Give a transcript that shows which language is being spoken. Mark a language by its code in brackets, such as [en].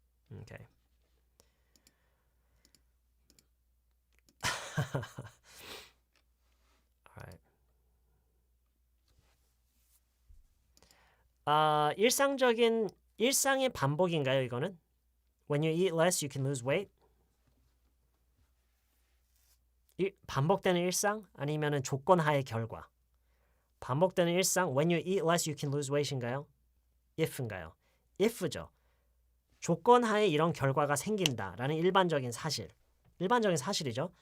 [ko] 오케이. [en] Alright. [ko] 일상의 반복인가요, 이거는? [en] When you eat less, you can lose weight. [ko] 반복되는 일상 아니면은 조건 하의 결과. 반복되는 일상 [en] when you eat less you can lose weight [ko] 인가요? if인가요? if죠. 조건 하에 이런 결과가 생긴다라는 일반적인 사실이죠.